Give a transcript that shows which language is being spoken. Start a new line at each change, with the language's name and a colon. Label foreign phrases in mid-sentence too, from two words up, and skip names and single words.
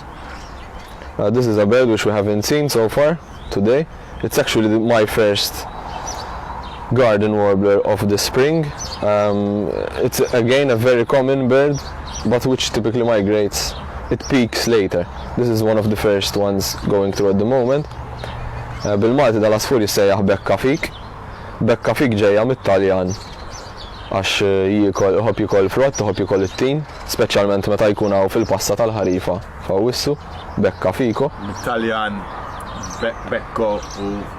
English: This is a bird which we haven't seen so far today. It's actually my first garden warbler of the spring. It's again a very common bird, but which typically migrates. It peaks later. This is one of the first ones going through at the moment.
Maltese: Bil-Malti dal-asfur jissejjaħ bekka fik. Bekka fik ġejja mit-Taljan għax jħobb jikoll frott, jħobb jikoll it-tin, speċjalment meta jkun hawn fil-passa tal-ħarifa f'Awwissu, bekka fiko. Mit-Taljan, bekko u